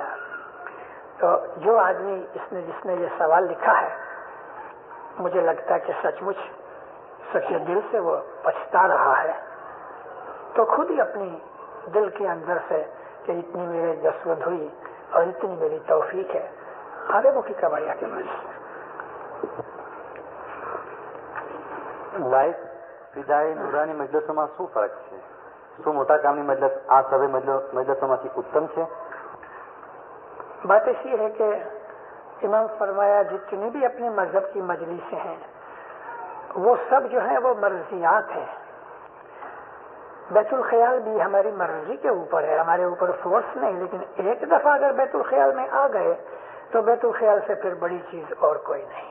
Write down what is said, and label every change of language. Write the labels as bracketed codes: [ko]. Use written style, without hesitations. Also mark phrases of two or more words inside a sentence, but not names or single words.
[ur] تو جو آدمی جس نے یہ سوال لکھا ہے, مجھے لگتا ہے کہ سچ مچ سچے دل سے وہ پچھتا رہا ہے. تو خود ہی اپنی دل کے اندر سے کہ اتنی میرے دسوند ہوئی اور اتنی میری توفیق ہے, آگے مکھی کامڑیا کے پاس [gu] લાઈફ ફિદાઈ નુરાની મજલિસોમાં શું ફરક છે? શું મોટા કામની મજલિસ આ સભે મજલિસોમાંથી ઉત્તમ છે? [ur] بات ایسی ہے کہ امام فرمایا جتنی بھی اپنے مذہب کی مجلسیں ہیں وہ سب جو ہیں وہ مرضیات ہیں. بیت الخیال بھی ہماری مرضی کے اوپر ہے, ہمارے اوپر فورس نہیں. لیکن ایک دفعہ اگر بیت الخیال میں آ گئے تو بیت الخیال سے پھر بڑی چیز اور کوئی نہیں.